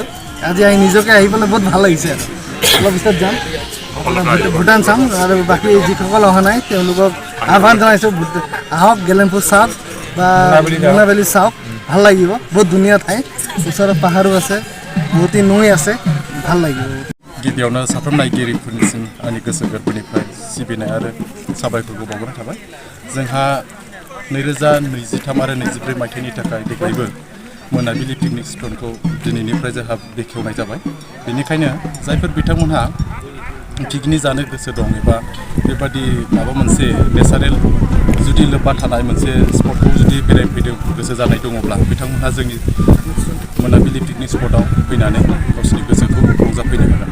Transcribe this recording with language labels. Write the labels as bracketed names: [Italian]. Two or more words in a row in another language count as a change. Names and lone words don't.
[Assamese] আজি নিজকে আহি পেলাই বহুত ভাল লাগিছে। আৰু অলপ পিছত যাম, ভূটান চাম। আৰু বাকী যিসকল অহা নাই তেওঁলোকক আহ্বান জনাইছোঁ, আহক গেলেম্পু চাওক বা মোনাবেলি চাওক, ভাল লাগিব। বহুত ধুনীয়া ঠাই, ওচৰত পাহাৰো আছে, বহুতো নৈ আছে, ভাল লাগিব। [Bodo] गिबियावनो साफ्रोम नायगिरिफोरनिसिम आंनि गोसो गोरबोनिफ्राय सिबिनाय आरो साबायखरखौ बावहरनाय थाबाय। जोंहा 2023 आरो 24 मायथाइनि थाखाय देग्लायबो मोनाबिलि पिकनिक स्पटखौ दिनैनिफ्राय जोंहा बेखेवनाय जाबाय। बेनिखायनो जायफोर बिथांमोनहा पिकनिक जानो गोसो दं एबा बेबादि माबा मोनसे नेचारेल जुदि लोब्बा थानाय मोनसे स्पटखौ जुदि बेरायफैनो गोसो जानाय दङब्ला बिथांमोनहा जोंनि मोनाबिलि पिकनिक स्पटआव फैनानै गावसोरनि गोसोखौ रंजाफैनो हागोन।